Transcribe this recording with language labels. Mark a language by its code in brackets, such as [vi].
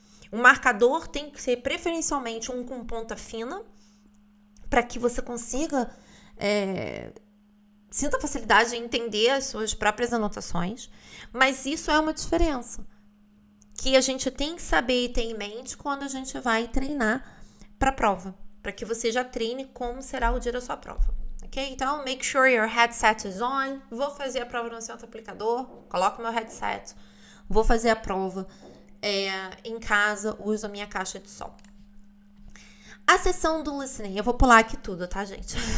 [pt] O marcador tem que ser preferencialmente um com ponta fina, para que você consiga sinta facilidade em entender as suas próprias anotações, mas isso é uma diferença que a gente tem que saber e ter em mente quando a gente vai treinar para a prova, para que você já treine como será o dia da sua prova, ok? Então, [en] make sure your headset is on. [pt] Vou fazer a prova no centro aplicador, coloco meu headset, vou fazer a prova em casa, uso a minha caixa de som. A sessão do listening, eu vou pular aqui tudo, tá, gente?